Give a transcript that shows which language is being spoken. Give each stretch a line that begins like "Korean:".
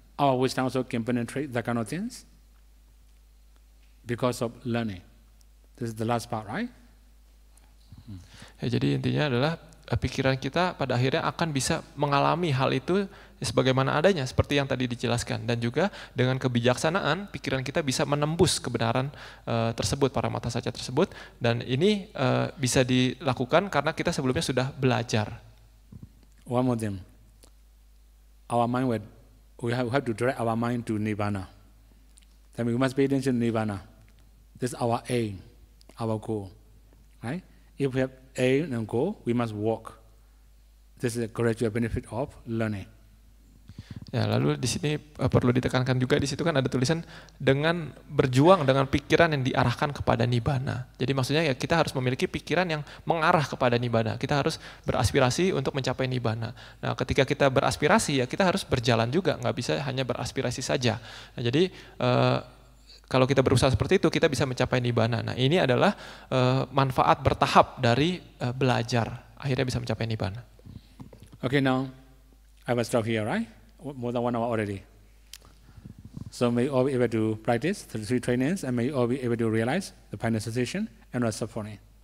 English: Our wisdom also can penetrate that kind of things because of learning. This is the last part, right?
Indonesian: Ya, jadi intinya adalah pikiran kita pada akhirnya akan bisa mengalami hal itu sebagaimana adanya, seperti yang tadi dijelaskan. Dan juga dengan kebijaksanaan, pikiran kita bisa menembus kebenaran tersebut, paramatha saja tersebut. Dan ini bisa dilakukan karena kita sebelumnya sudah belajar.
English: One more thing. Our mind we have to direct our mind to Nibbana. Then we must pay attention to Nibbana. This is our aim, our goal. Right? If we have aim and goal, we must walk. This is a gradual benefit of learning.
Indonesian: Ya, lalu di sini perlu ditekankan juga, di situ kan ada tulisan dengan berjuang dengan pikiran yang diarahkan kepada nibbana. Jadi maksudnya ya kita harus memiliki pikiran yang mengarah kepada nibbana. Kita harus beraspirasi untuk mencapai nibbana. Nah, ketika kita beraspirasi ya kita harus berjalan juga, nggak bisa hanya beraspirasi saja. Nah, jadi kalau kita berusaha seperti itu kita bisa mencapai nibbana. Nah, ini adalah manfaat bertahap dari belajar, akhirnya bisa mencapai nibbana.
English: Okay, now I will stop here, right? More than 1 hour already. So may you all be able to practice the 3 trainings and may you all be able to realize the final sensation and the suffering.